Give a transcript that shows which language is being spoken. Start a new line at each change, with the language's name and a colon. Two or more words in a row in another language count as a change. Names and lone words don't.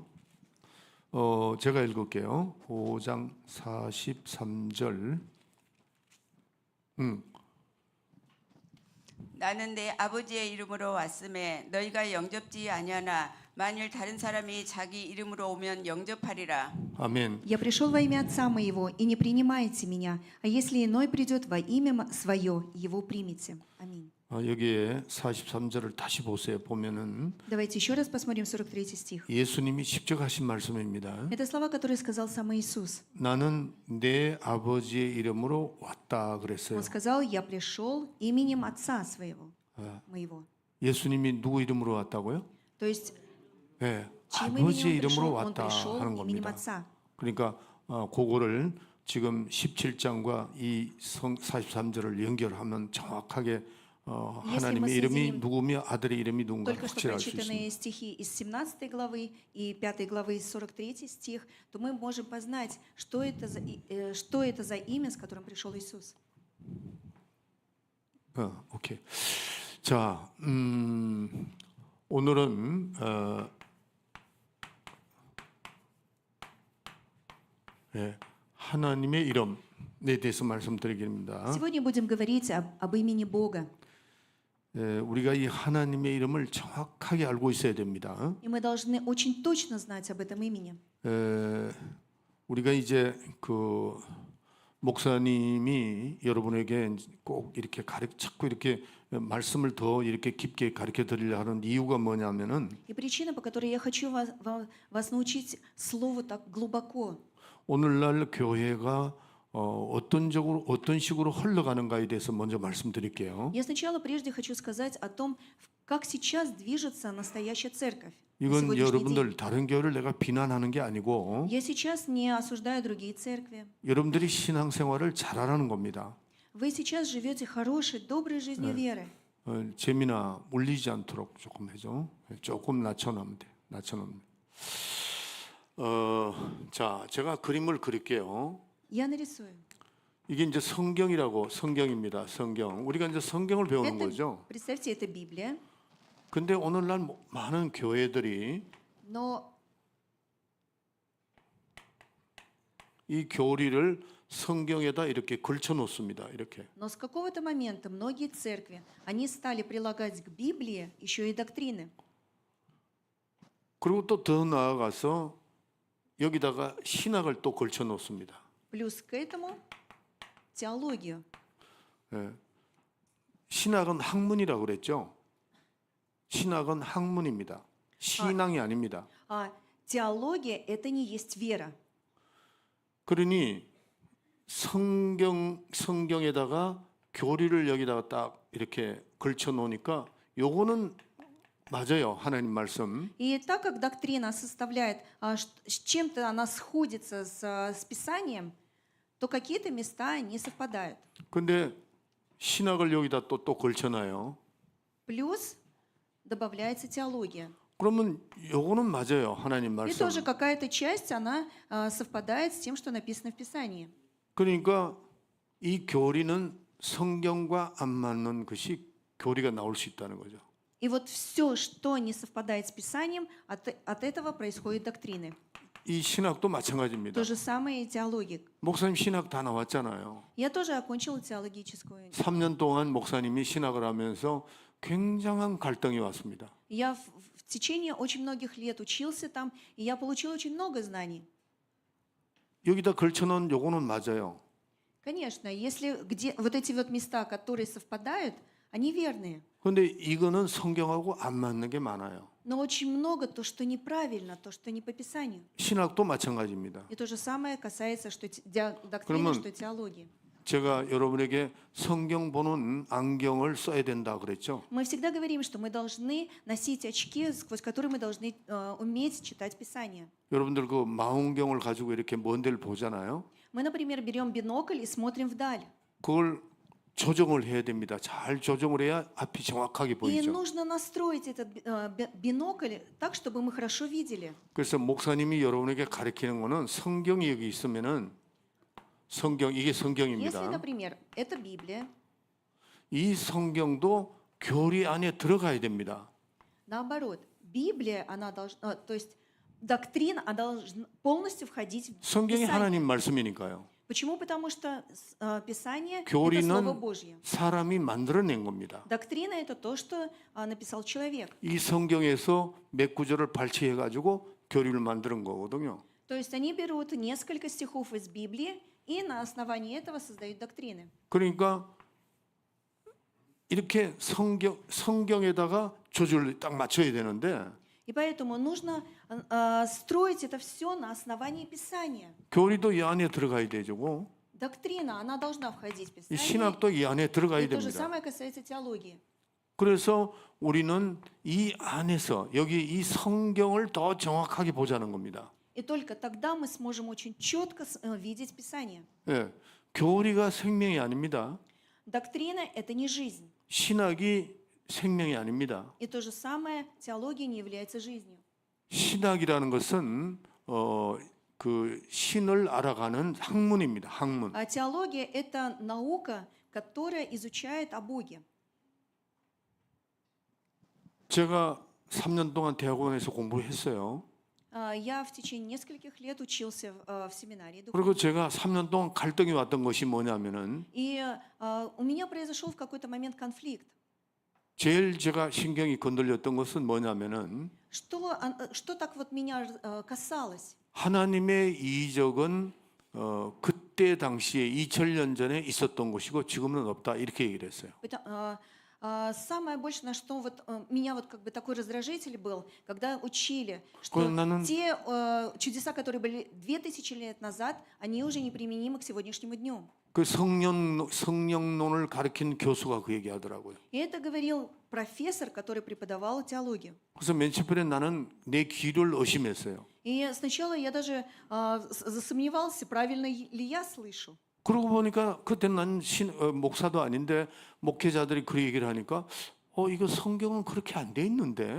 Korean: 제가 읽을게요. 5장 43절. 나는 내 아버지의 이름으로 왔음에 너희가 영접지 아니하나 만일 다른 사람이 자기 이름으로 오면 영접하리라. 아멘.
Russian: «Я пришел во имя Отца моего, и не принимаете меня, а если иной придет во имя свое, его примите». Аминь.
Korean: 여기에 43절을 다시 보세요. 보면은
Russian: Давайте еще раз посмотрим 43 стих.
Korean: 예수님이 직접 하신 말씀입니다.
Russian: Это слова, которые сказал сам Иисус.
Korean: 나는 내 아버지의 이름으로 왔다 그랬어요.
Russian: Он сказал: «Я пришел именем Отца своего, моего».
Korean: 예수님이 누구 이름으로 왔다고요?
Russian: То есть,
Korean: 네,
Russian: чьим
Korean: 아버지의
Russian: именем
Korean: 이름으로
Russian: он
Korean: 왔다
Russian: пришел
Korean: 하는
Russian: именем
Korean: 겁니다.
Russian: Отца.
Korean: 그러니까 그거를 지금 17장과 이 43절을 연결하면 정확하게 하나님의 이름이 누구며 아들의 이름이 누군가
Russian: только что
Korean: 확실할 수 있습니다.
Russian: прочитанные стихи из 17 главы и 5 главы 43 стих, то мы можем познать, что это за имя, с которым пришел Иисус.
Korean: 오케이. 자, 오늘은 하나님의 이름에 대해서 말씀드리겠습니다.
Russian: Сегодня будем говорить об имени Бога.
Korean: 우리가 이 하나님의 이름을 정확하게 알고 있어야 됩니다.
Russian: И мы должны очень точно знать об этом имени.
Korean: 우리가 이제 그 목사님이 여러분에게 꼭 이렇게 자꾸 이렇게 말씀을 더 이렇게 깊게 가르쳐 드리려 하는 이유가 뭐냐면은
Russian: И причина, по которой я хочу вас научить слову так глубоко.
Korean: 오늘날 교회가 어떤 식으로 흘러가는가에 대해서 먼저 말씀드릴게요.
Russian: Я сначала прежде хочу сказать о том, как сейчас движется настоящая церковь. на
Korean: 이건
Russian: сегодняшний день.
Korean: 여러분들 다른 교회를 내가 비난하는 게 아니고
Russian: Я сейчас не осуждаю другие церкви.
Korean: 여러분들이 신앙생활을 잘하라는 겁니다.
Russian: Вы сейчас живете хорошей, доброй жизнью веры.
Korean: 재미나 울리지 않도록 조금 해줘. 조금 낮춰놓으면 돼. 낮춰놓으면. 자, 제가 그림을 그릴게요.
Russian: Я нарисую.
Korean: 이게 이제 성경입니다. 성경. 우리가 이제 성경을 배우는 거죠.
Russian: Представьте, это Библия,
Korean: 근데 오늘날 많은 교회들이
Russian: но
Korean: 이 교리를 성경에다 이렇게 걸쳐 놓습니다. 이렇게.
Russian: с какого-то момента многие церкви, они стали прилагать к Библии еще и доктрины.
Korean: 그리고 또 더 나아가서 여기다가 신학을 또 걸쳐 놓습니다.
Russian: Плюс к этому теологию.
Korean: 신학은 학문이라고 그랬죠. 신학은 학문입니다. 신앙이 아닙니다.
Russian: А теология – это не есть вера.
Korean: 그러니 성경에다가 교리를 여기다가 딱 이렇게 걸쳐 놓으니까 요거는 맞아요. 하나님 말씀.
Russian: И так как доктрина составляет, с чем-то она сходится с Писанием, то какие-то места не совпадают.
Korean: 근데 신학을 여기다 또 걸쳐놔요.
Russian: Плюс добавляется теология.
Korean: 그러면 요거는 맞아요. 하나님
Russian: И
Korean: 말씀.
Russian: тоже какая-то часть, она совпадает с тем, что написано в Писании.
Korean: 그러니까 이 교리는 성경과 안 맞는 것이 교리가 나올 수 있다는 거죠.
Russian: И вот все, что не совпадает с Писанием, от этого происходят доктрины.
Korean: 이 신학도 마찬가지입니다.
Russian: То же самое и теология.
Korean: 목사님 신학 다 나왔잖아요.
Russian: Я тоже окончила теологическую.
Korean: 3년 동안 목사님이 신학을 하면서 굉장한 갈등이 왔습니다.
Russian: Я в течение очень многих лет учился там, и я получила очень много знаний.
Korean: 여기다 걸쳐놓은 요거는 맞아요.
Russian: Конечно, если вот эти вот места, которые совпадают, они верные.
Korean: 그런데 이거는 성경하고 안 맞는 게 많아요.
Russian: Но очень много то, что неправильно, то, что не по Писанию.
Korean: 신학도 마찬가지입니다.
Russian: И то же самое касается что доктрины,
Korean: 그러면
Russian: что теологии.
Korean: 제가 여러분에게 성경 보는 안경을 써야 된다 그랬죠.
Russian: Мы всегда говорим, что мы должны носить очки, сквозь которые мы должны уметь читать Писание.
Korean: 여러분들 그 망원경을 가지고 이렇게 먼 데를 보잖아요.
Russian: Мы, например, берем бинокль и смотрим вдаль.
Korean: 그걸 조정을 해야 됩니다. 잘 조정을 해야 앞이 정확하게
Russian: И
Korean: 보이죠.
Russian: нужно настроить этот бинокль так, чтобы мы хорошо видели.
Korean: 그래서 목사님이 여러분에게 가르치는 거는 성경이 여기 있으면은 이게
Russian: Если,
Korean: 성경입니다.
Russian: например, это Библия,
Korean: 이 성경도 교리 안에 들어가야 됩니다.
Russian: наоборот, Библия, она должна, то есть доктрина, она должна полностью входить в
Korean: 성경이
Russian: Писание.
Korean: 하나님 말씀이니까요.
Russian: Почему? Потому что Писание – это
Korean: 교리는
Russian: Слово Божье.
Korean: 사람이 만들어낸 겁니다.
Russian: Доктрина – это то, что написал человек.
Korean: 이 성경에서 몇 구절을 발췌해 가지고 교리를 만드는 거거든요.
Russian: То есть они берут несколько стихов из Библии и на основании этого создают доктрины.
Korean: 그러니까 이렇게 성경에다가 조절을 딱 맞춰야 되는데
Russian: И поэтому нужно строить это все на основании Писания.
Korean: 교리도 이 안에 들어가야 되고
Russian: Доктрина, она должна входить в
Korean: 이
Russian: Писание.
Korean: 신학도 이 안에
Russian: И
Korean: 들어가야
Russian: то же
Korean: 됩니다.
Russian: самое касается теологии.
Korean: 그래서 우리는 이 안에서 여기 이 성경을 더 정확하게 보자는 겁니다.
Russian: И только тогда мы сможем очень четко видеть Писание.
Korean: 예, 교리가 생명이 아닙니다.
Russian: Доктрина – это не жизнь.
Korean: 신학이 생명이 아닙니다.
Russian: И то же самое, теология не является жизнью.
Korean: 신학이라는 것은 그 신을 알아가는 학문입니다. 학문.
Russian: А теология – это наука, которая изучает о Боге.
Korean: 제가 3년 동안 대학원에서 공부했어요.
Russian: Я в течение нескольких лет учился в семинарии.
Korean: 그리고 제가 3년 동안 갈등이 왔던 것이 뭐냐면은
Russian: И у меня произошел в какой-то момент конфликт.
Korean: 제일 제가 신경이 건들렸던 것은 뭐냐면은
Russian: Что так вот меня касалось?
Korean: 하나님의 이적은 그때 당시에 2000년 전에 있었던 것이고 지금은 없다 이렇게 얘기를 했어요.
Russian: Самое больше, на что вот меня вот как бы такой раздражитель был, когда учили, что
Korean: 그건 나는
Russian: те чудеса, которые были 2000 лет назад, они уже неприменимы к сегодняшнему дню.
Korean: 그 성령론을 가르친 교수가 그 얘기하더라고요.
Russian: И это говорил профессор, который преподавал теологию.
Korean: 그래서 맨 처음에 나는 내 귀를 의심했어요.
Russian: И сначала я даже засомневался, правильно ли я слышу.
Korean: 그러고 보니까 그때 난 목사도 아닌데 목회자들이 그 얘기를 하니까 이거 성경은 그렇게 안 돼 있는데.